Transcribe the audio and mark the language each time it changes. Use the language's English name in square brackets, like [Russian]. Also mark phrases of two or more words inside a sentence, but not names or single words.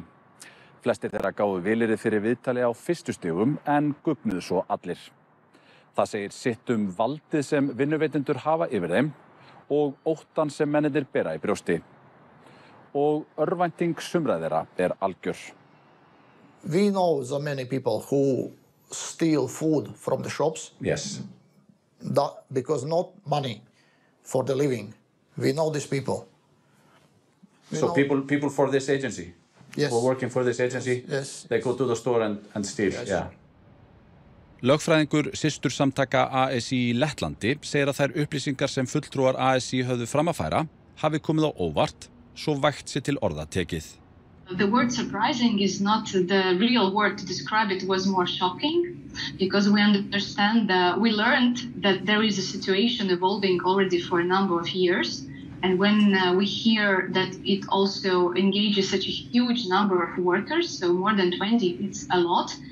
[Icelandic] Flestir þeirra gáfu vilyrði fyrir viðtali á fyrstu stigum en gugnuðu svo allir. Það segir sitt valdið sem vinnuveitendur hafa yfir þeim og óttan sem mennirnir bera í brjósti. Og örvænting sumra þeirra algjör. [English] We know so many people who steal food from the shops. Yes. Because not money for the living. We know these people. So people for this agency? Yes. Who are working for this agency? Yes. They go to the store and steal? Yes. Yeah. [Icelandic] Lögfræðingur systursamtaka ASI í Lettlandi segir að þær upplýsingar sem fulltrúar ASI höfðu fram að færa hafi komið á óvart, svo vægt sé til orða tekið. [English] The word surprising is not the real word to describe it. Was more shocking because we understand we learned that there is a situation evolving already for a number of years. And when we hear that it also engages such a huge number of workers, so more than 20, it's a lot,